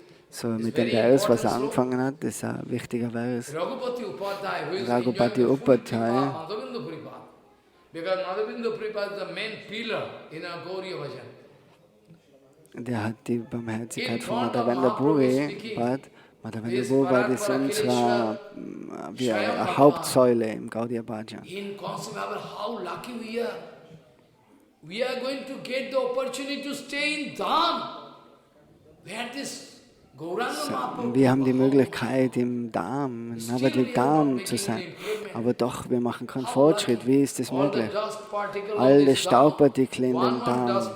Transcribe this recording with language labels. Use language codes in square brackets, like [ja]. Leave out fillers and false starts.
[de] So mit dem Vers, was er angefangen hat, ist ein wichtiger Vers. [en] Raghupati Upadhyay, because Madhavendra Prabhupada is the main pillar in our Gauriya Bhajan. [de] der hat die Barmherzigkeit von Madhavendra Puri. Madhavendra Puri ist unsere wie eine Hauptsäule im Gaudiya Bhajan. [en] Inconceivable how lucky we are. We are going to get the opportunity to stay in Dham. Where this Gauranga Mahaprabhu. [de] Wir haben die Möglichkeit, im Dham, in Navadvip Dham zu sein. Aber doch, wir machen keinen Fortschritt. Wie ist das möglich? Alle Staubpartikel in dem Dham.